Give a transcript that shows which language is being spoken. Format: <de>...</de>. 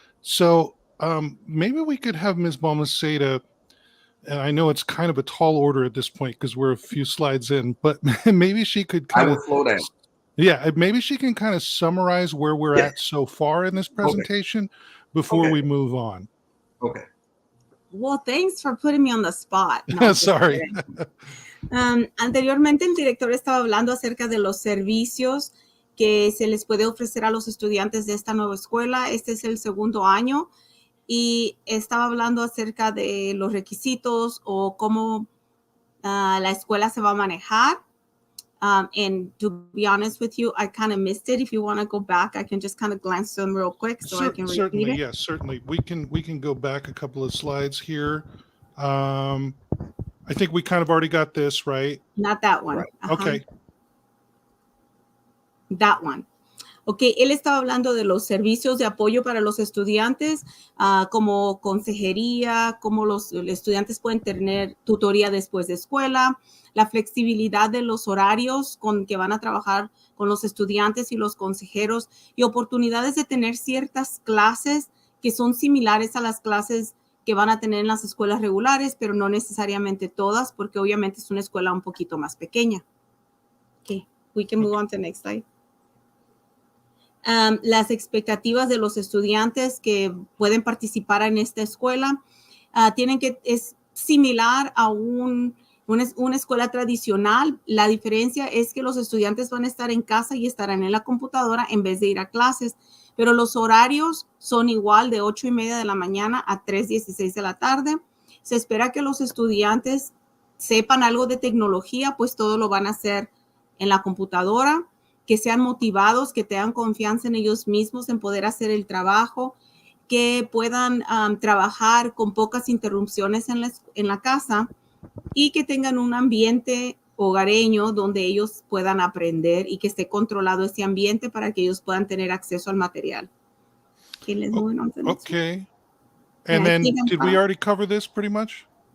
<en>So maybe we could have Ms. Balmaceda, and I know it's kind of a tall order at this point because we're a few slides in, but maybe she could kind of slow down. Yeah, maybe she can kind of summarize where we're at so far in this presentation before we move on. Okay. Well, thanks for putting me on the spot. No, Sorry.</en> <es>Anteriormente el director estaba hablando acerca de los servicios que se les puede ofrecer a los estudiantes de esta nueva escuela. Este es el segundo año y estaba hablando acerca de los requisitos o cómo la escuela se va a manejar.</es> <en>And to be honest with you, I kind of missed it. If you want to go back, I can just kind of glance them real quick so I can repeat certainly, it. yes, certainly. We can go back a couple of slides here. I think we kind of already got this, right? Not that one. Right. Okay. That one.</en> <es>Ok, él estaba hablando de los servicios de apoyo para los estudiantes, como consejería, cómo los estudiantes pueden tener tutoría después de escuela, la flexibilidad de los horarios con que van a trabajar con los estudiantes y los consejeros y oportunidades de tener ciertas clases que son similares a las clases que van a tener en las escuelas regulares, pero no necesariamente todas, porque obviamente es una escuela un poquito más pequeña.</es> <en>Ok, we can move on to the next slide.</en> <es>Las expectativas de los estudiantes que pueden participar en esta escuela es similar a una escuela tradicional. La diferencia es que los estudiantes van a estar en casa y estarán en la computadora en vez de ir a clases, pero los horarios son igual de 8:30 de la mañana a 3:16 de la tarde. Se espera que los estudiantes sepan algo de tecnología, pues todo lo van a hacer en la computadora, que sean motivados, que tengan confianza en ellos mismos en poder hacer el trabajo, que puedan trabajar con pocas interrupciones en la casa y que tengan un ambiente hogareño donde ellos puedan aprender y que esté controlado ese ambiente para que ellos puedan tener acceso al material.</es> <en>Okay, let's move on to the next one. Okay. And then did we already cover this pretty much?</en>